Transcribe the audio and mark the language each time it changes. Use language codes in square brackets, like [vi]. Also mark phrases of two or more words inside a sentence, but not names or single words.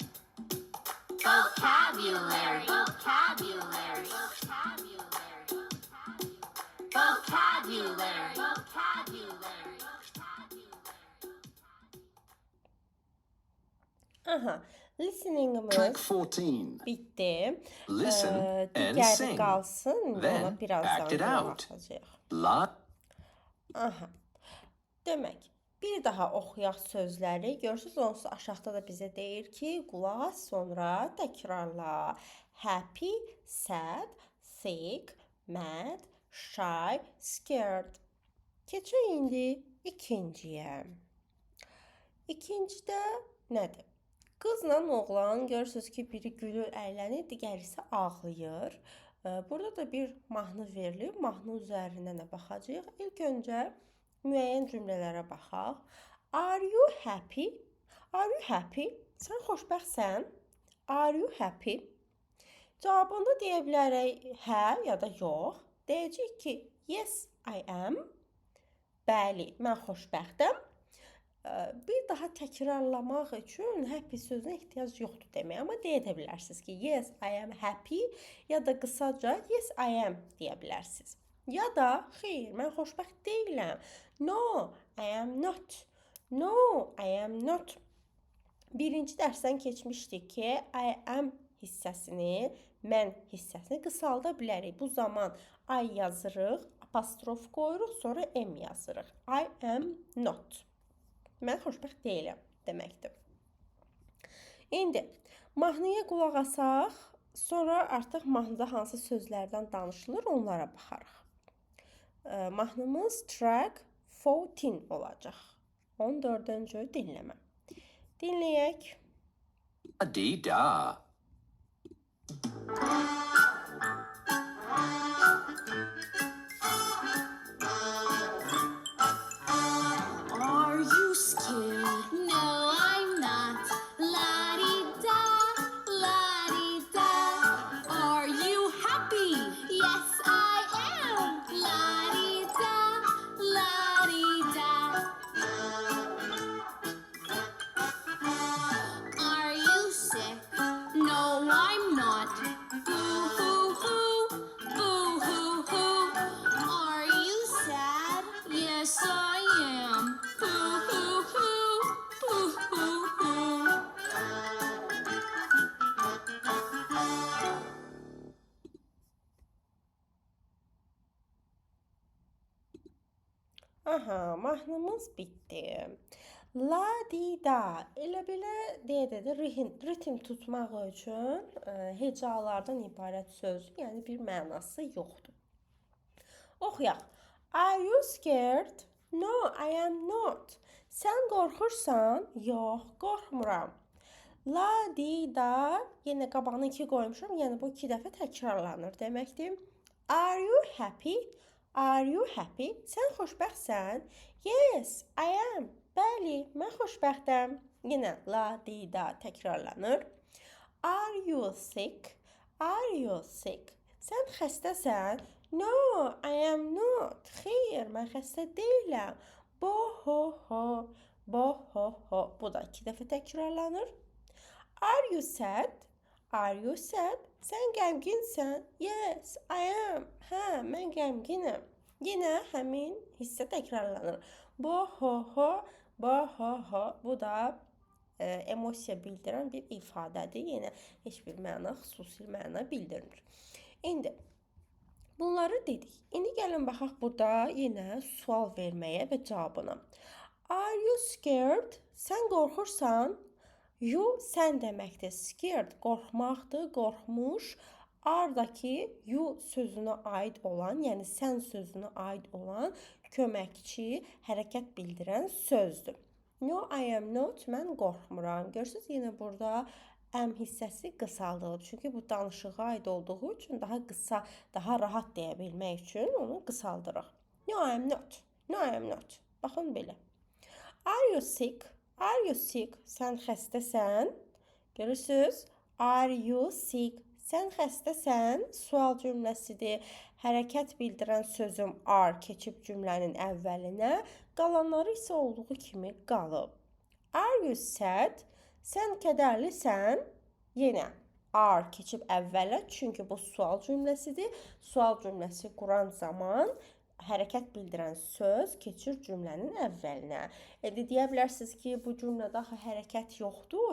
[en] Vocabulary. Vocabulary. Vocabulary. Vocabulary. Vocabulary. [az] Aha, listening-imiz [en] Track 14. [az] bitdi. [en] Listen and [az] Digəri [en] sing. [az] qalsın, [en] Then [az] ona birazdan [en] act it [az] qulaq [en] out. [az] asacağıq. La. Aha. Demək, bir daha oxuyaq sözləri. Görürsünüz, onsuz aşağıda da bizə deyir ki, qulaq as, sonra təkrarla. [en] Happy, sad, sick, mad, shy, scared. [az] Keçək indi ikinciyə. İkincidə nədir? Qızla oğlan görürsünüz ki, biri gülür, əylənir, digəri isə ağlayır. Burada da bir mahnı verilib. Mahnı üzərindən də baxacağıq. İlk öncə müəyyən cümlələrə baxaq. [en] Are you happy? Are you happy? [az] Sən xoşbəxtsən? [en] Are you happy? [az] Cavabında deyə bilərik hə ya da yox. Deyəcək ki, [en] yes, I am. [az] Bəli, mən xoşbəxtəm. Bir daha təkrarlamaq üçün happy sözünə ehtiyac yoxdur demək. Amma deyə bilərsiniz ki, [en] yes, I am happy [az] ya da qısaca [en] yes, I am [az] deyə bilərsiniz. Ya da xeyr, mən xoşbəxt deyiləm. [en] No, I am not. No, I am not. [az] Birinci dərsdən keçmişdik ki, [en] I am [az] hissəsini, mən hissəsini qısalda bilərik. Bu zaman I yazırıq, apostrof qoyuruq, sonra M yazırıq. [en] I am not. [az] Mən xoşbəxt deyiləm deməkdir. İndi mahnıya qulaq asaq, sonra artıq mahnıda hansı sözlərdən danışılır, onlara baxarıq. Mahnımız track 14 olacaq. 14-cü dinləmə. Dinləyək. A-dee-da. [en] Are you scared? No, I'm not. La-di-da, la-di-da. Are you happy? Yes, I am. La-di-da, la-di-da. Are you sick? No, I'm not. Boo-hoo-hoo, boo-hoo-hoo. Are you sad? Yes, I am. Boo-hoo-hoo, boo-hoo-hoo. [az] Aha, mahnımız bitdi. La di da elə belə deyə ritim tutmaq üçün hecalardan ibarət sözdür, yəni bir mənası yoxdur. Oxuyaq. [en] Are you scared? No, I am not. [az] Sən qorxursan? Yox, qorxmuram. La di da, yenə qabağına 2 qoymuşam, yəni bu 2 dəfə təkrarlanır deməkdir. [en] Are you happy? Are you happy? [az] Sən xoşbəxtsən? [en] Yes, I am. [az] Bəli, mən xoşbəxtəm. Yenə la di da təkrarlanır. [en] Are you sick? Are you sick? [az] Sən xəstəsən? [en] No, I am not. [az] Xeyr, mən xəstə deyiləm. Bo ho ho, bo ho ho. Bu da 2 dəfə təkrarlanır. [en] Are you sad? Are you sad? [az] Sən qəmginsən? [en] Yes, I am. [az] Hə, mən qəmginəm. Yenə həmin hissə təkrarlanır. Bo ho ho, bo ho ho. Bu da emosiya bildirən bir ifadədir. Yenə heç bir məna, xüsusi məna bildirmir. İndi bunları dedik. İndi gəlin baxaq burada yenə sual verməyə və cavabına. [en] Are you scared? [az] Sən qorxursan? You sən deməkdir. Scared qorxmaqdır, qorxmuş. Ardakı you sözünə aid olan, yəni sən sözünə aid olan köməkçi, hərəkət bildirən sözdür. [en] No, I am not. [az] Mən qorxmuram. Görürsünüz, yenə burada am hissəsi qısaldılıb. Çünki bu danışığa aid olduğu üçün daha qısa, daha rahat deyə bilmək üçün onu qısaldırıq. [en] No, I am not. No, I am not. [az] Baxın belə. [en] Are you sick? Are you sick? [az] Sən xəstəsən? Görürsünüz? [en] Are you sick? [az] Sən xəstəsən? Sual cümləsidir. Hərəkət bildirən sözüm are keçib cümlənin əvvəlinə, qalanları isə olduğu kimi qalıb. [en] Are you sad? [az] Sən kədərlisən? Yenə are keçib əvvələ, çünki bu sual cümləsidir. Sual cümləsi quran zaman hərəkət bildirən söz keçir cümlənin əvvəlinə. Deyə bilərsiniz ki, bu cümlədə axı hərəkət yoxdur.